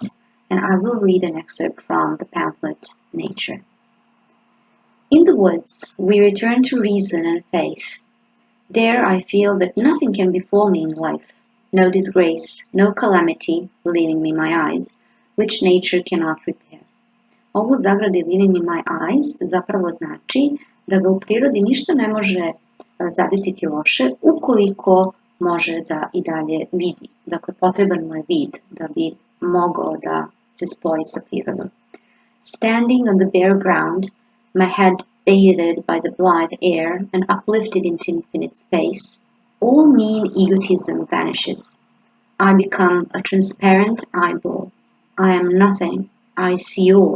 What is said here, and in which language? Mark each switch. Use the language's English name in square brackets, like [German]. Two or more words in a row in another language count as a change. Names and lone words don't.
[English] And I will read an excerpt from the pamphlet Nature. In the woods, we return to reason and faith. There I feel that nothing can befall me in life, no disgrace, no calamity, leaving me my eyes, which nature cannot repair. [Serbian] Ovo u zagradi [English] leaving me my eyes [Serbian] zapravo znači da ga u prirodi ništa ne može zadesiti loše ukoliko može da i dalje vidi. Dakle, potreban mu je vid da bi mogao da se spoji sa prirodom. [English] Standing on the bare ground, my head bathed by the blithe air and uplifted into infinite space, all mean egotism vanishes. I become a transparent eyeball. I am nothing. I see all.